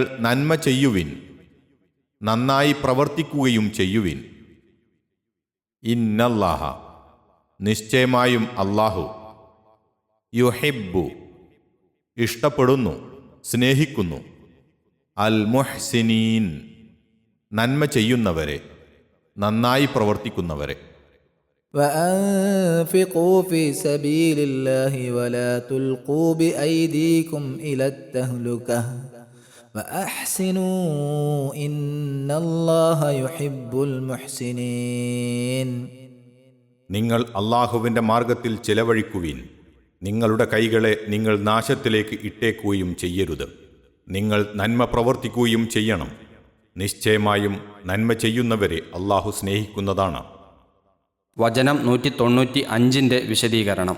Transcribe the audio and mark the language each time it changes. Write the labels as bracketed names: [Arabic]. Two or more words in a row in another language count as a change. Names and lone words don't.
[Malayalam] നന്മ ചെയ്യുവിൻ, നന്നായി പ്രവർത്തിക്കുകയും ചെയ്യുവിൻ, ഇന്നല്ലാഹ, നിശ്ചയമായും അല്ലാഹു, യുഹിബ്ബു, ഇഷ്ടപ്പെടുന്നു, സ്നേഹിക്കുന്നു, [Arabic] المحسنين, [Malayalam] നന്മ ചെയ്യുന്നവരെ, നന്നായി പ്രവർത്തിക്കുന്നവരെ. [Arabic] وأنفقوا في سبيل الله ولا تلقوا بأيديكم إلى التهلكة وأحسنوا إن الله يحب المحسنين. [Malayalam] നിങ്ങൾ അല്ലാഹുവിൻ്റെ മാർഗത്തിൽ ചിലവഴിക്കുവിൻ, നിങ്ങളുടെ കൈകളെ നിങ്ങൾ നാശത്തിലേക്ക് ഇട്ടേക്കുകയും ചെയ്യരുത്, നിങ്ങൾ നന്മ പ്രവർത്തിക്കുകയും ചെയ്യണം, നിശ്ചയമായും നന്മ ചെയ്യുന്നവരെ അല്ലാഹു സ്നേഹിക്കുന്നതാണ്. വചനം 195 വിശദീകരണം.